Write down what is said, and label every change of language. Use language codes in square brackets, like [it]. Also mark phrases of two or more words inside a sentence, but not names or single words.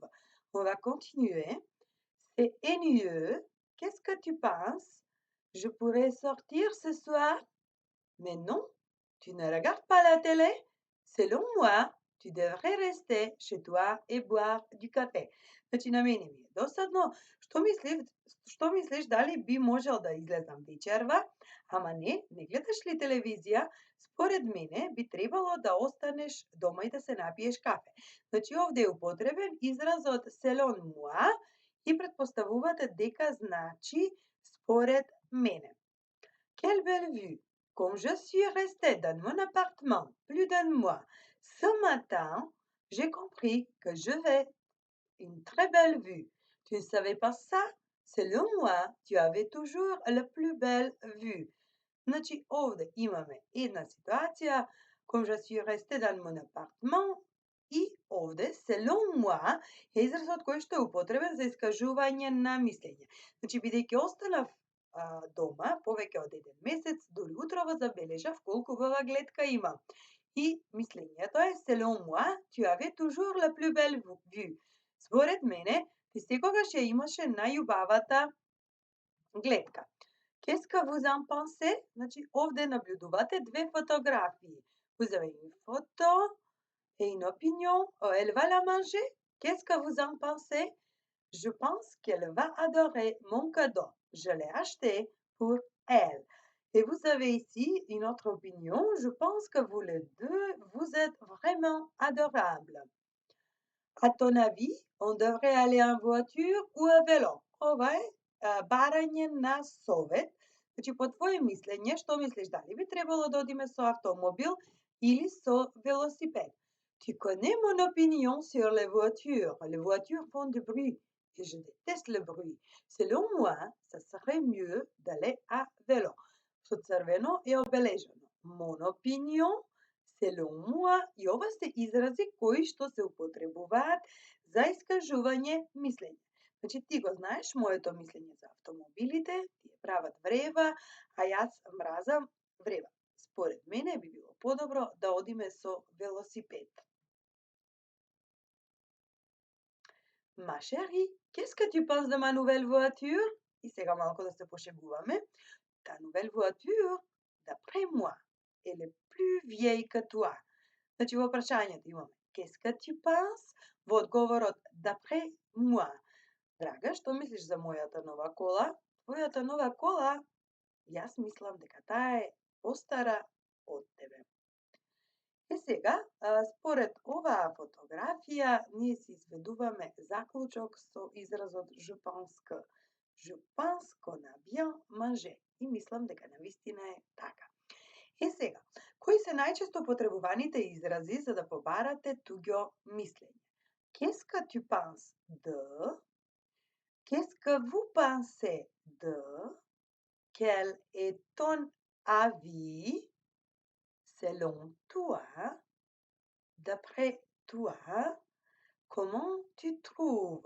[fr] On va continuer. C'est ennuyeux. Qu'est-ce que tu penses? Je pourrais sortir ce soir? Mais non, tu ne regardes pas la télé? Selon moi, tu devrais rester chez toi и boire du café. [mk] Значи, на мене ми е досадно. Што мислиш дали би можел да излезам вечерва? Ама не гледаш ли телевизија? Според мене би требало да останеш дома и да се напиеш кафе. Значи, овде е употребен изразот [fr] selon moi [mk] и претпоставувате дека значи според мене. [fr] Quelle belle vue! Comme je suis restée dans mon appartement plus d'un mois, ce matin, j'ai compris que je vais une très belle vue. Tu ne savais pas ça? Selon moi, tu avais toujours la plus belle vue. [mk] Значи, овде имаме една ситуација, [fr] comme je suis restée dans mon appartement, [mk] и овде, [fr] selon moi, [mk] е изразот кој што е употребен за искажување на мислење. Значи, бидејќи останав дома повеќе од еден месец, дури утрово забележав колку убава гледка има. И мислењето е [fr] selon moi, tu avais toujours la plus belle vue. [mk] Според мене, ти секогаш ја имаше најубавата гледка. [fr] Qu'est-ce que vous en pensez? [mk] Значи, овде наблюдувате две фотографии. [fr] Vous avez une photo et une opinion. Oh, elle va la manger? Qu'est-ce que vous en pensez? Je pense qu'elle va adorer mon cadeau. Je l'ai acheté pour elle. Et vous avez ici une autre opinion. Je pense que vous les deux, vous êtes vraiment adorables. À ton avis, on devrait aller en voiture ou à vélo? [mk] Ова е барање на совет. Значи, по твое мислење, што мислиш, дали би требало да одиме со автомобил или со велосипед? [fr] Tu connais mon opinion sur les voitures. Les voitures font du bruit et je déteste le bruit. Selon moi, ça serait mieux d'aller à vélo. [mk] Со црвено е обележено. [fr] Mon opinion, selon moi, [mk] и ова се изрази кои што се употребуваат за искажување мислење. Значи, ти го знаеш моето мислење за автомобилите, тие прават врева, а јас мразам врева. Според мене би било подобро да одиме со велосипед. [fr] Ma chérie, qu'est-ce que tu penses de ma nouvelle voiture? [mk] И сега малку да се пошегуваме. [fr] Ta nouvelle voiture, d'après moi, elle est plus vieille que toi. [mk] Значи, во прашањето имаме [fr] qu'est-ce que tu penses? [mk] Во одговорот [fr] d'après moi. [mk] Драга, што мислиш за мојата нова кола? Твојата нова кола, јас мислам дека таа е постара од тебе. Е сега, според оваа фотографија, ние се изведуваме заклучок со изразот [fr] je pense que. Je pense qu'on a bien mangé. [mk] И мислам дека навистина е така. Е сега, кои се најчесто потребуваните изрази за да побарате туѓо мислење? [fr] Qu'est-ce que tu penses de? Qu'est-ce que vous pensez de? Quel est ton avis? selon toi, d'après toi, comment tu trouves?